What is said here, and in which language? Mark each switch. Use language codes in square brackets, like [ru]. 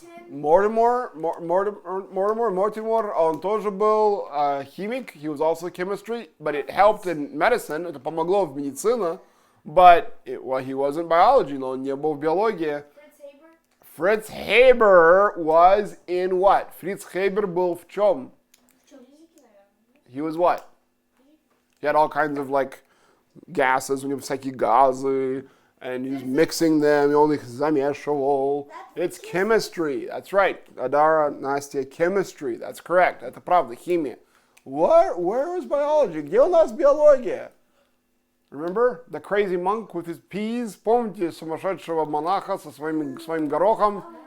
[ru] Mortimer, он тоже был химик. [en] He was also chemistry, but it helped in medicine. [ru] Это помогло в медицине. [en] But he wasn't biology, [ru] но он не был в биологии. [en] Fritz Haber. Fritz Haber was in what? [ru] Fritz Haber был в чем? [en] He was what? He had all kinds of like gases, [ru] у него всякие газы, [en] and he was mixing them, [ru] и он их замешивал. [en] It's chemistry. That's right. Adara, Nastya, chemistry. That's correct. [ru] Это правда, химия. [en] Where is biology? [ru] Где у нас биология? [en] Remember the crazy monk with his peas? [ru] Помните сумасшедшего монаха со своим горохом?